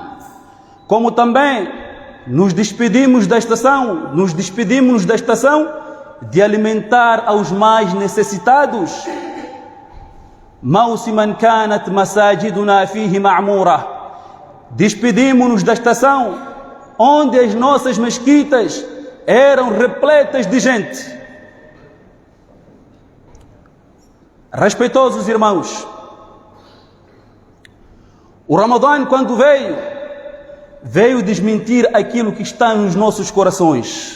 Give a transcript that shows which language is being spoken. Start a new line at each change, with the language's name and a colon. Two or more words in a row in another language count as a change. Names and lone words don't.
Portuguese: Como também nos despedimos da estação de alimentar aos mais necessitados.
Arabic: موسما كانت مساجدنا فيه معمورة,
Portuguese: despedimos-nos da estação onde as nossas mesquitas eram repletas de gente. Respeitosos irmãos, o Ramadã, quando veio desmentir aquilo que está nos nossos corações.